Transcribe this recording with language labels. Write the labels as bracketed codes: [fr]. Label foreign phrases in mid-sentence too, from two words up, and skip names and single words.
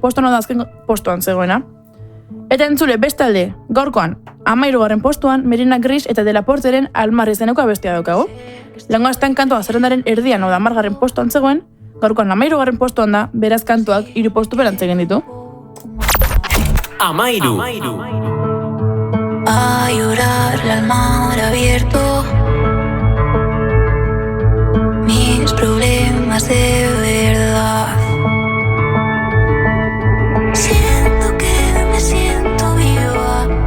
[eu] postuan da azken postuan zegoena. Eta entzule, bestalde, gaurkoan 13. postuan Merina Gris eta De La Porteren Almar izeneko abestia daukagu. Lehengo astean kantua zerrendaren erdian oda 10. postuan zegoen, gaurkoan 13. postuan da, beraz kantuak 3 postu berantz egin ditu. 13. [es] A llorar al mar abierto, mis problemas de verdad. Siento que me siento viva.